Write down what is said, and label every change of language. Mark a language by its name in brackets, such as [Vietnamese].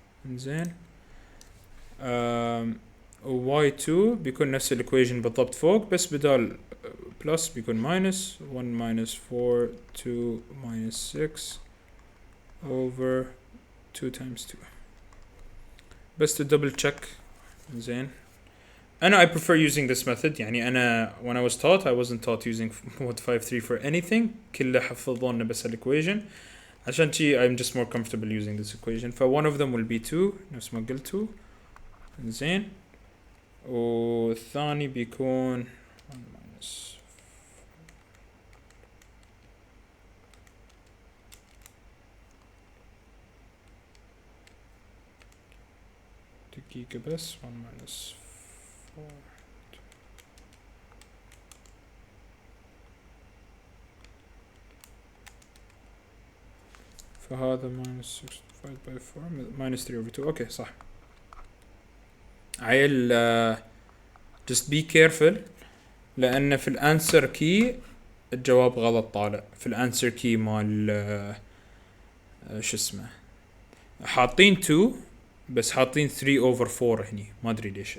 [English] زين y2 [Arabic] بيكون نفس الايكويشن بالضبط فوق بس بدال بلس بيكون [English] minus 1 minus 4 2 minus 6 over 2 times 2 بس to double check. [Arabic] زين أنا [English] I prefer using this method. [Arabic] يعني أنا [English] when I was taught I wasn't taught using mod 5.3 for anything. [Arabic] كله حفظونا بس الإيكويشن عشان شي [English] I'm just more comfortable using this equation. ف one of them will be 2 [Arabic] نفس ما قلتوا. زين والثاني بيكون [English] 1 minus [Arabic] دقيقة بس [English] 1 minus 4 [Arabic] فهذا [English] minus 6 divided by 4 minus 3 over 2. [Arabic] اوكي صح. عيل [English] just be careful [Arabic] لأن في الانسر كي الجواب غلط طالع. في الانسر كي مال شو اسمه حاطين 2 بس حاطين 3 over 4 هني ما ادري ليش.